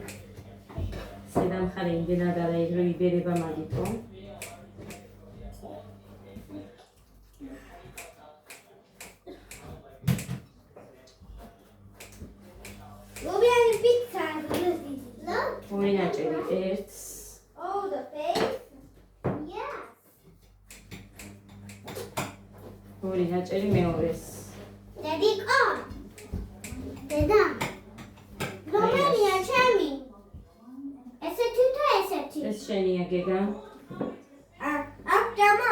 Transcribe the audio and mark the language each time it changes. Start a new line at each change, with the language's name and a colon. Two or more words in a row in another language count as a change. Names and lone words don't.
Georgian: ზედა მხარე იმდენად არის, რომ იბერება მაგითო. ლობიანი პიცა, ორი ნაჭერი ერთს.
English: Oh, the face? Yeah.
Georgian: ორი ნაჭერი მეორეს. დედიკო. დედა. რომელია ჩემი? ესეთი თუ ესეთი? ეს შენია გეგა. აქ ჯამა.